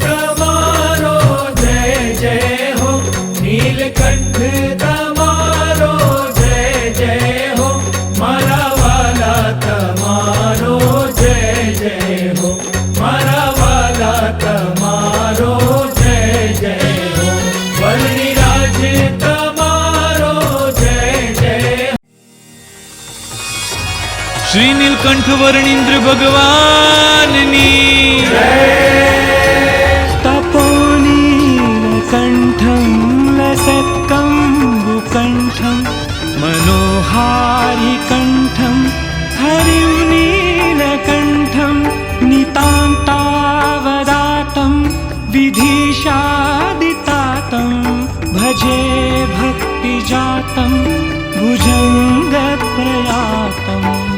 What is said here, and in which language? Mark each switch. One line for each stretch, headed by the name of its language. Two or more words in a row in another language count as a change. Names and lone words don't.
Gujarati: તમારો જય જય હો નીલકંઠ તમારો જય જય હો મારા વાલા તમારો જય જય હો મારા વાલા તમારો જય જય હો વર્ણિ રાજ તમારો જય જય શ્રી નીલકંઠ વર્ણિન્દ્ર ભગવાનની
Sanskrit: तपोनीलकण्ठं लसत्कम्बुकण्ठं मनोहारिकण्ठं हरिं नीलकण्ठं नितान्तावदातं विधिशादितातं भजे भक्तिजातं भुजङ्गप्रयातम्